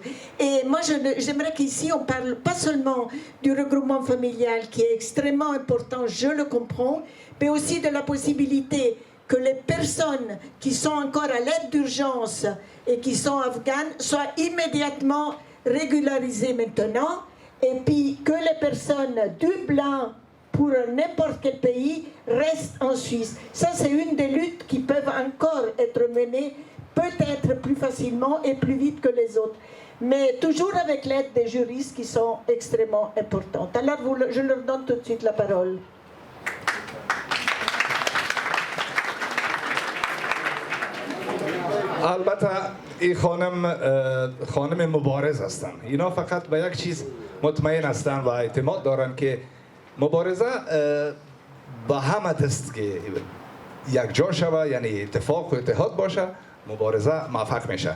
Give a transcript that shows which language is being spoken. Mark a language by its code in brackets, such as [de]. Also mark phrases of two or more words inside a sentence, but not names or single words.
[fr] Et moi, j'aimerais qu'ici, on parle pas seulement du regroupement familial qui est extrêmement important, je le comprends, mais aussi de la possibilité que les personnes qui sont encore à l'aide d'urgence et qui sont afghanes soient immédiatement régularisées maintenant, et puis que les personnes du blanc pour n'importe quel pays restent en Suisse. Ça, c'est une des luttes qui peuvent encore être menées, peut-être plus facilement et plus vite que les autres. Mais toujours avec l'aide des juristes qui sont extrêmement importantes. Alors, je leur donne tout de suite la parole. [fa] البته این خانم مبارز هستن. اینا فقط به یک چیز مطمئن هستن و اعتماد دارن که مبارزه به همه دست که یک جا شوه، یعنی اتفاق و اتحاد باشه، مبارزه موفق میشه.